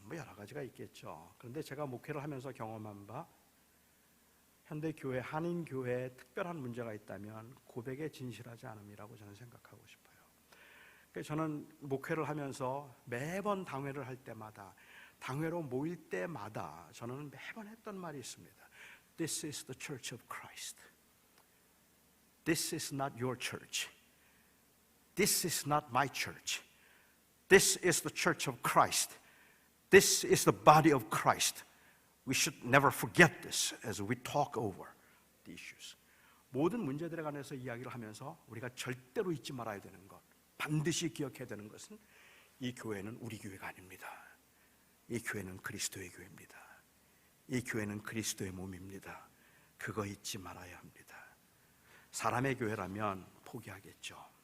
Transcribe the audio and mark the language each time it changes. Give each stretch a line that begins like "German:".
Korean: 여러 가지가 있겠죠. 그런데 제가 목회를 하면서 경험한 바 현대교회, 한인교회에 특별한 문제가 있다면 고백에 진실하지 않음이라고 저는 생각하고 싶어요. 그래서 저는 목회를 하면서 매번 당회를 할 때마다, 당회로 모일 때마다 저는 매번 했던 말이 있습니다.
English: This is the church of Christ. This is not your church. This is not my church. This is the church of Christ. This is the body of Christ. We should never forget this as we talk over the issues.
Korean: 모든 문제들에 관해서 이야기를 하면서 우리가 절대로 잊지 말아야 되는 것, 반드시 기억해야 되는 것은 이 교회는 우리 교회가 아닙니다. 이 교회는 그리스도의 교회입니다. 이 교회는 그리스도의 몸입니다. 그거 잊지 말아야 합니다. 사람의 교회라면 포기하겠죠.